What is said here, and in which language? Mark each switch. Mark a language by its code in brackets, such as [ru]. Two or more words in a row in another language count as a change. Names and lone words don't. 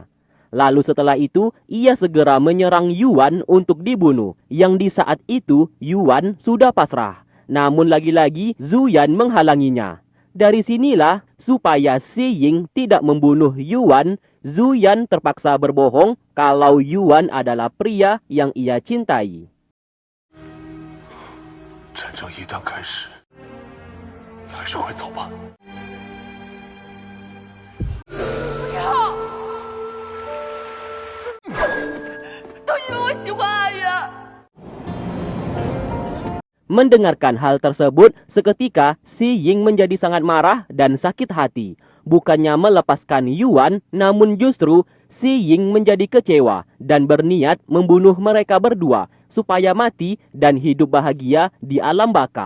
[id] Lalu setelah itu, ia segera menyerang Yuan untuk dibunuh, yang di saat itu Yuan sudah pasrah. Namun lagi-lagi Zhu Yan menghalanginya. Dari sinilah, supaya Si Ying tidak membunuh Yuan, Zhu Yan terpaksa berbohong kalau Yuan adalah pria yang ia cintai. [zh] 战争一旦开始，你还是快走吧。不要！都因为我喜欢阿远。 [id] Mendengarkan hal tersebut, seketika Si Ying menjadi sangat marah dan sakit hati. Bukannya melepaskan Yuan, namun justru Si Ying menjadi kecewa dan berniat membunuh mereka berdua supaya mati dan hidup bahagia di alam baka.